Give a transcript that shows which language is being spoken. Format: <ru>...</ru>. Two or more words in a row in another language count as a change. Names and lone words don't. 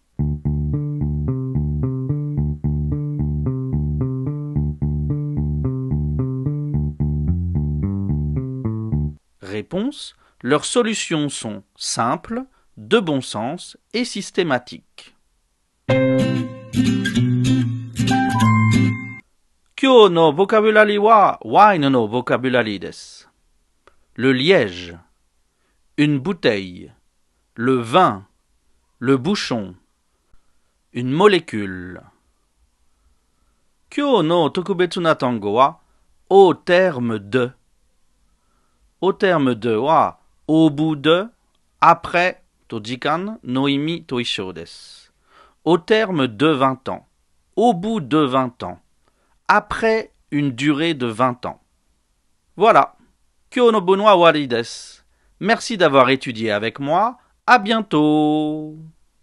<fr>Réponse. Leurs solutions sont simples, de bon sens et systématiques.</fr> <ja>今日のボキャブラリーはワインのボキャブラリーです。</ja> <fr>Le liège, une bouteille, le vin, le bouchon, une molécule.</fr> <ja>今日の特別な単語は</ja> <fr>au terme de. Au terme de は au bout de, après</fr> <ja>と時間の意味と一緒です。</ja> <fr>Au terme de 20 ans, au bout de 20 ans, après une durée de 20 ans. Voilà.</fr> <ja>今日の分は終わりです。</ja> <fr>Merci d'avoir étudié avec moi. À bientôt.</fr>